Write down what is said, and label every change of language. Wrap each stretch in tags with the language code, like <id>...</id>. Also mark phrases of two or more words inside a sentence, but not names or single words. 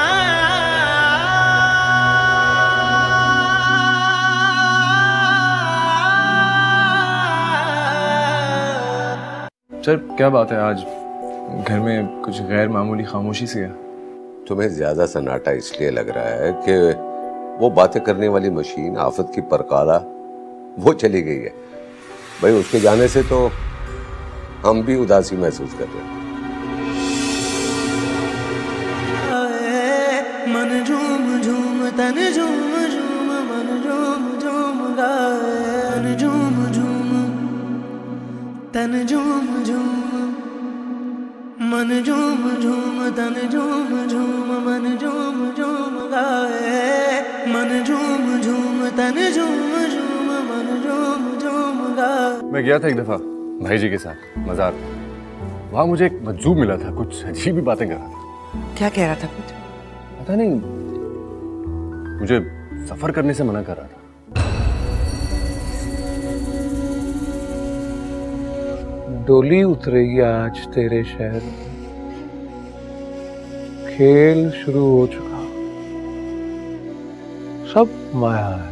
<hi>सर क्या बात है, आज घर में कुछ गैर मामूली खामोशी सी है। तुम्हें ज्यादा सन्नाटा इसलिए लग रहा है कि वो बातें करने वाली मशीन आफत की परकाला वो चली गई है। भाई उसके जाने से तो हम भी उदासी महसूस कर रहे हैं। मन झूम झूम तन झूम झूम मन झूम तन झूम झूम मन झूम झूम तन झूम झूम मन झूम झूम गाए मन झूम झूम तन झूम झूम मन झूम झूम गाए। मैं गया था एक दफा भाई जी के साथ मजार। वहां मुझे एक मजजूब मिला था, कुछ अजीब ही बातें कर रहा था। क्या कह रहा था कुछ? पता नहीं, मुझे सफर करने से मना कर रहा था। डोली उतरेगी आज तेरे शहर में, खेल शुरू हो चुका, सब माया है।</hi>